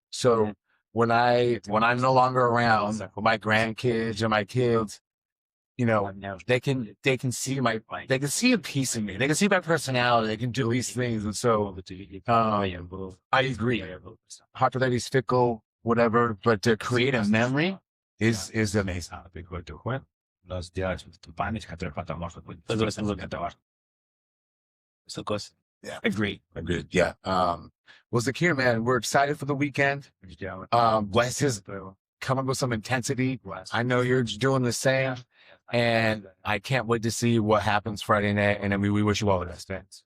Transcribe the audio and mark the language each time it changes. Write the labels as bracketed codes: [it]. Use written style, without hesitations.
[en] So when I'm no longer around, my grandkids or my kids, they can see they can see a piece of me. They can see my personality. They can do these things. And so I agree. Popularity is fickle, whatever, but to create a memory is amazing. [ru] сделать ту память, которая потом может быть Согласен. это важно. Согласен. [en] Yeah. Agree. Agreed. Yeah. Well, Zakir, man, we're excited for the weekend. Wes is coming with some intensity. I know you're doing the same, and I can't wait to see what happens Friday night. And we wish you all the best, man.